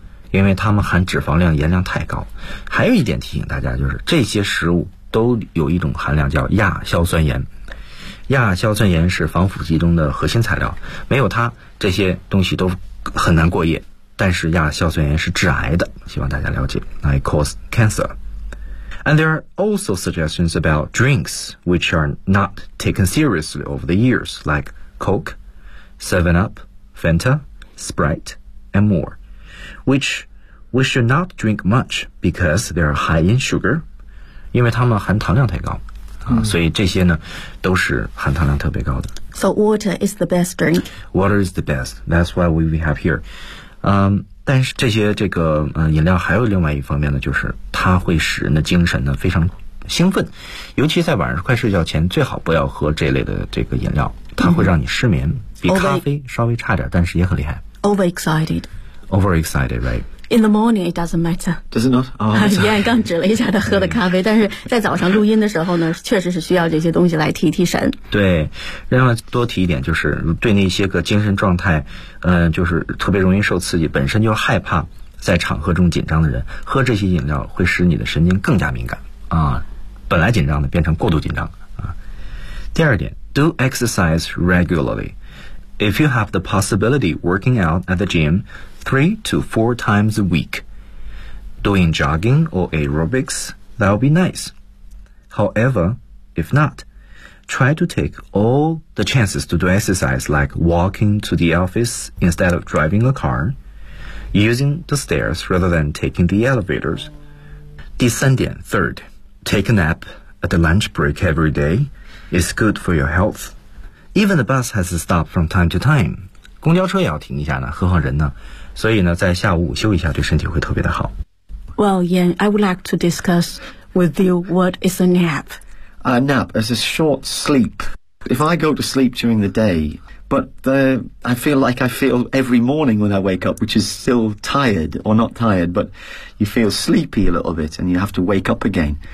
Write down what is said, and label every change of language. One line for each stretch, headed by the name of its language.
Chinese: 因为它们含脂肪量、盐量太高。还有一点提醒大家，就是这些食物都有一种含量叫亚硝酸盐。亚硝酸盐是防腐剂中的核心材料，没有它这些东西都很难过夜，但是亚硝酸盐是致癌的，希望大家了解。
English: It causes cancer. And there are also suggestions about drinks which are not taken seriously over the years, like Coke, 7-Up, Fanta, Sprite, and more, which we should not drink much because they are high in sugar,
Chinese: 因为它们含糖量太高所以这些呢都是含糖量特别高的。
English: So water is the best drink. Water is the best. That's why we have here.
Chinese: 但是这些饮料还有另外一方面呢，就是它会使人的精神呢非常兴奋。尤其在晚上快睡觉前最好不要喝这类的这个饮料。它会让你失眠比咖啡稍微差点但是也很厉害。
English: Overexcited. Overexcited, right? In the morning, it doesn't matter. Does it not? Oh, sorry.
Chinese: Yeah, 刚指了一下他喝的咖啡，但是在早上录音的时候呢，确实是需要这些东西来提提神。对，另外多提一点，就是对那些个精神状态，就是特别容易受刺激，本身就害怕在场合中紧张的人，喝这些饮料会使你的神经更加敏感啊，本来紧张的变成过度紧张啊。第二点
English: do exercise regularly. If you have the possibility working out at the gym 3 to 4 times a week, doing jogging or aerobics, that'll be nice. However, if not, try to take all the chances to do exercise like walking to the office instead of driving a car, using the stairs rather than taking the elevators.
Chinese: 第三点
English: third, take a nap at the lunch break every day is good for your health. Even the bus has to stop from time to time.
Chinese: 公交车也要停一下呢，何况人呢？所以呢，在下午午休一下对身体会特别的好。
English: Well, Yan, I would like to discuss with you what is a nap. A nap is a short sleep. If I go to sleep during the day, but I feel every morning when I wake up, which is still tired or not tired, but you feel sleepy a little bit and you have to wake up again.